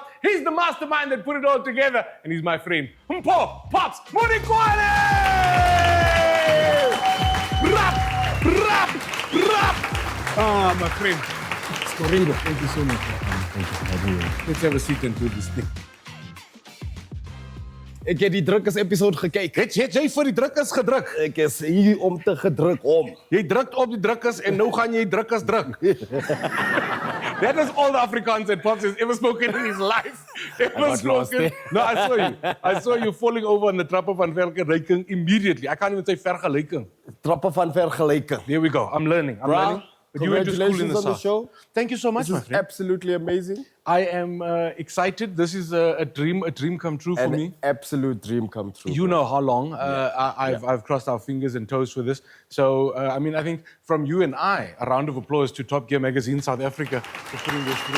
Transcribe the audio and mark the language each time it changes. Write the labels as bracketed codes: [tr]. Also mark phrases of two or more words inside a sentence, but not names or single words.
[en] He's the mastermind that put it all together, and he's my friend, Mpho Popps. Rap! Ah, my friend. Skoringo, thank you so much. Thank you for having me. Let's have a seat and do this thing. [af] Ek het die Dricus episode gekyk. Het jy vir die Dricus gedruk? Ek is hier om te gedruk om. Jy drukt op die Dricus en nou gaan jy Dricus druk. [en] That is all the Afrikaans that Popps has ever spoken in his life. Ever spoken. No, I saw you. I saw you falling over on the [af] trappe van vergelyking [en] immediately. I can't even say vergelyking. [af] Trappe van vergelyking. [en] There we go. I'm learning. I'm learning. But you went to school in the Congratulations on the South. show. Thank you so much, This my is friend. absolutely amazing. I am excited. This is a dream come true for me. An absolute dream come true. You know how long I've crossed our fingers and toes for this. So, I mean, I think from you and I, a round of applause to Top Gear Magazine South Africa for putting this through.